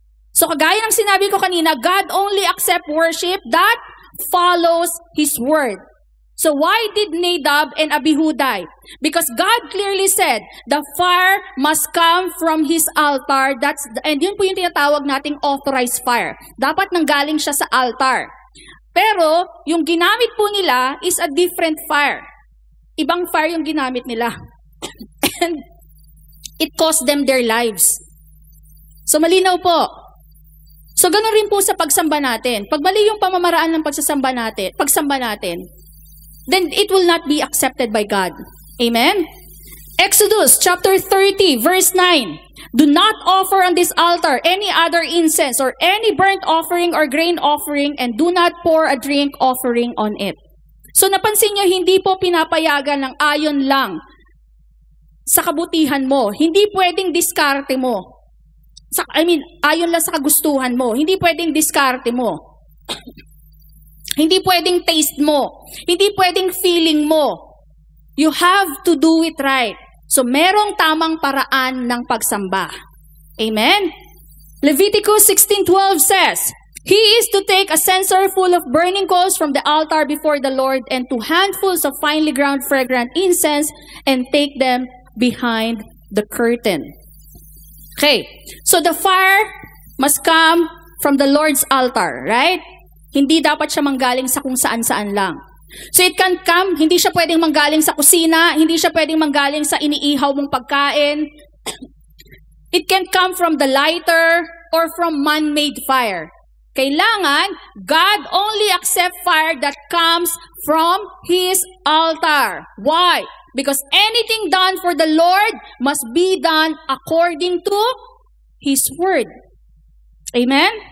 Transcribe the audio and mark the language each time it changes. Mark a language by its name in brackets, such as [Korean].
[English] So kagaya ng sinabi ko kanina, God only accepts worship that follows His word. So why did Nadab and Abihu die? Because God clearly said, the fire must come from His altar. [Filipino] And yun po yung tinatawag nating authorized fire. Dapat nanggaling siya sa altar. Pero yung ginamit po nila is a different fire. Ibang fire yung ginamit nila. And it cost them their lives. So malinaw po. So, ganun rin po sa pagsamba natin. Pag mali yung pamamaraan ng pagsamba natin, then it will not be accepted by God. Amen? [English] Exodus chapter 30, verse 9. Do not offer on this altar any other incense or any burnt offering or grain offering, and do not pour a drink offering on it. [Filipino] So napansin nyo, hindi po pinapayagan ng ayon lang sa kabutihan mo. Hindi pwedeng diskarte mo. Ayon lang sa kagustuhan mo. Hindi pwedeng diskarte mo. Hindi pwedeng taste mo. Hindi pwedeng feeling mo. You have to do it right. So, merong tamang paraan ng pagsamba. Amen? [English] Leviticus 16:12 says, He is to take a censer full of burning coals from the altar before the Lord, and 2 handfuls of finely ground fragrant incense, and take them behind the curtain. Okay. So, the fire must come from the Lord's altar, right? [Filipino] Hindi dapat siya manggaling sa kung saan-saan lang. So it can come, hindi siya pwedeng manggaling sa kusina, hindi siya pwedeng manggaling sa iniihaw mong pagkain. [English] It can come from the lighter or from man-made fire. Kailangan, God only accept fire that comes from His altar. Why? Because anything done for the Lord must be done according to His word. Amen?